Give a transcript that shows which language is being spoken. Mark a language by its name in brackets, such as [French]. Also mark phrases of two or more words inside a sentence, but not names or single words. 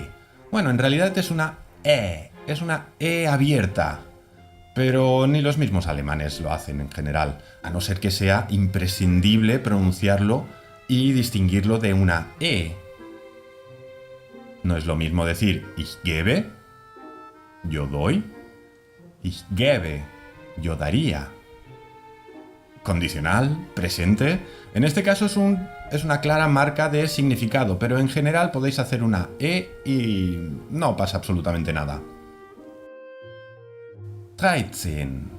[Spanish] Bueno, en realidad es una E abierta. Pero ni los mismos alemanes lo hacen en general, a no ser que sea imprescindible pronunciarlo y distinguirlo de una E. No es lo mismo decir [German] ich gebe, [Spanish] yo doy, [German] ich gebe, [Spanish] yo daría. Condicional, presente. En este caso es una clara marca de significado, pero en general podéis hacer una E y no pasa absolutamente nada. 13.